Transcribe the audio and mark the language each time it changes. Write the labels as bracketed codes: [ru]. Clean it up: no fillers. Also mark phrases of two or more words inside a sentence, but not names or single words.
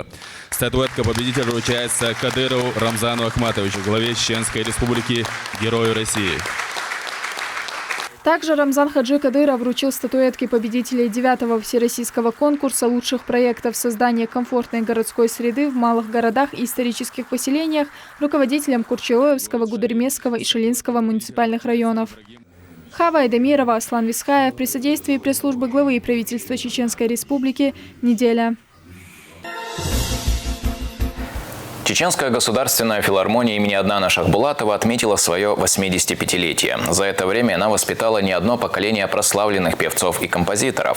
[ru] Статуэтка победителя вручается Кадырову Рамзану Ахматовичу, главе Чеченской Республики, Герою России. Также Рамзан Хаджи Кадыров вручил статуэтки победителей 9-го всероссийского конкурса лучших проектов создания комфортной городской среды в малых городах и исторических поселениях руководителям Курчелоевского, Гудермесского и Шилинского муниципальных районов. Хава Айдамирова, Аслан Висхаев при содействии пресс-службы главы правительства Чеченской Республики. Неделя. Чеченская государственная филармония имени Аднана Шахбулатова отметила свое 85-летие. За это время она воспитала не одно поколение прославленных певцов и композиторов.